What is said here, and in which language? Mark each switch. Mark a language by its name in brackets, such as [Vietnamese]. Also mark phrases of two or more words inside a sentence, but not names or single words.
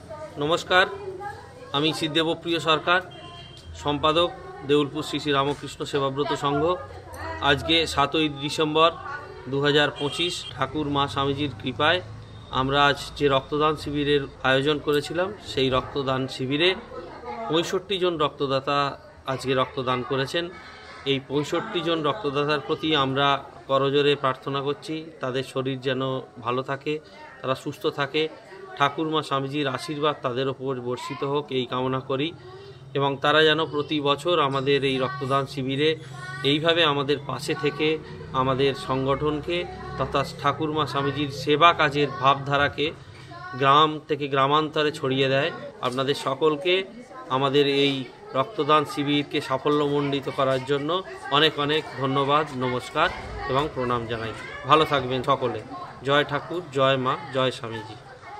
[Bangla] নমস্কার, আমি শ্রী দেবপ্রিয় সরকার, সম্পাদক দেউলপুর শ্রী শ্রী রামকৃষ্ণ সেবাব্রত সংঘ। আজকে 7 ডিসেম্বর 2025 ঠাকুর মা স্বামীজীর কৃপায় আমরা আজ যে রক্তদান শিবিরের আয়োজন করেছিলাম সেই রক্তদান শিবিরে 65 জন রক্তদাতা আজকে রক্তদান করেছেন। এই 65 জন রক্তদাতার প্রতি আমরা করজোরে প্রার্থনা করছি তাদের শরীর যেন ভালো থাকে, তারা সুস্থ থাকে, ঠাকুর মা স্বামীজির আশীর্বাদ তাদের উপর বর্ষিত হোক এই কামনা করি এবং তারা যেন প্রতি বছর আমাদের এই রক্তদান শিবিরে এইভাবে আমাদের পাশে থেকে আমাদের সংগঠনকে তথা ঠাকুর মা স্বামীজির সেবা কাজের ভাবধারাকে গ্রাম থেকে গ্রামান্তরে ছড়িয়ে দেয়। আপনাদের সকলকে আমাদের এই রক্তদান শিবিরকে সাফল্যমণ্ডিত করার জন্য অনেক অনেক ধন্যবাদ, নমস্কার এবং প্রণাম জানাই। ভালো থাকবেন সকলে। জয় ঠাকুর, জয় মা, জয় স্বামীজী।